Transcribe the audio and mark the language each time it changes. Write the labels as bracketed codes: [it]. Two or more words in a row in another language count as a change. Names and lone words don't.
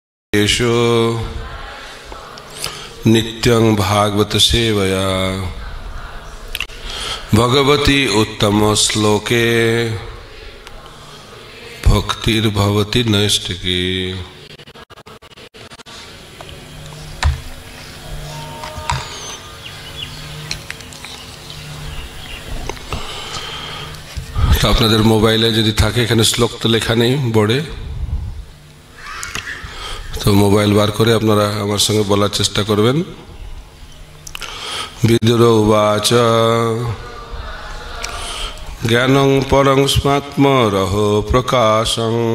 [sa] येषु नित्यं भागवत सेवया भगवती उत्तम श्लोके भक्तिर्भवति नैष्ठिकी। [bn] तो আপনাদের মোবাইলে যদি থাকে এখানে শ্লোক তো লেখা নেই বোর্ডে, তো মোবাইল বার করে আপনারা আমার সঙ্গে বলার চেষ্টা করবেন। [sa] বিদুর উবাচ জ্ঞানং পরং স্মাত্মরহ প্রকাশং